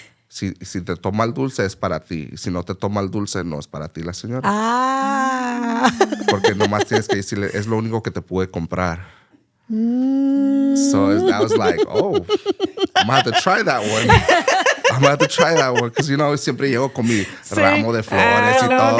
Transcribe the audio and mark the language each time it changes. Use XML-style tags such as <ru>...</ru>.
<es>Si te toma el dulce es para ti. Si no te toma el dulce, no es para ti la señora. Ah. Porque nomás tienes que decirle, es lo único que te pude comprar.</es> <en>So I was like, oh, I'm going to have to try that one. I'm going to have to try that one. Because,</en> <es>siempre llego con mi ramo de flores y todo.</es>